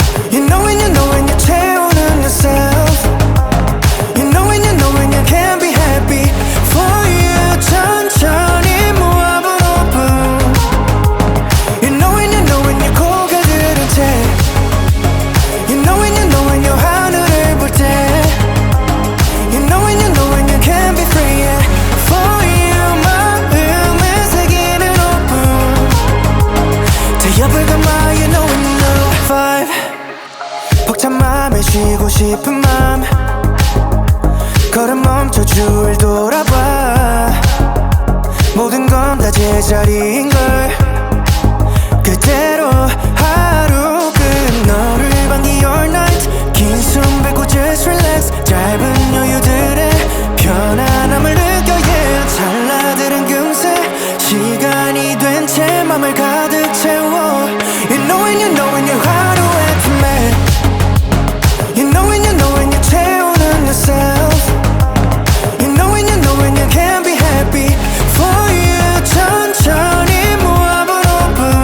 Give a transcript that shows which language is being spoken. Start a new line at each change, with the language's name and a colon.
English: You know when you know when you're
Korean: 채우는
English: yourself You know when you can be happy for you
Korean: 천천히 모아본 5분
English: You know when you're
Korean: 고개들은 채
English: You know when you're
Korean: 하늘을 볼 때
English: You know when you can be free yeah. For you
Korean: 마음에 새기는 5분 대엽을 감아
English: You know when you know
Korean: 5 벅찬 맘에 쉬고 싶은 맘 걸음 멈춰 주위를 돌아봐 모든 건 다 제자리인걸 그대로 하루 끝 너를 반기
English: all night
Korean: 긴 숨 뱉고
English: just relax
Korean: 짧은 여유들의 편안함을 느껴 yeah. 찰나들은 금세 시간이 된 채 맘을 가득 채워
English: You know when you're
Korean: 하루에 품에
English: You know when you're
Korean: 채우는
English: yourself You know when you can be happy for you
Korean: 천천히 모아본 5분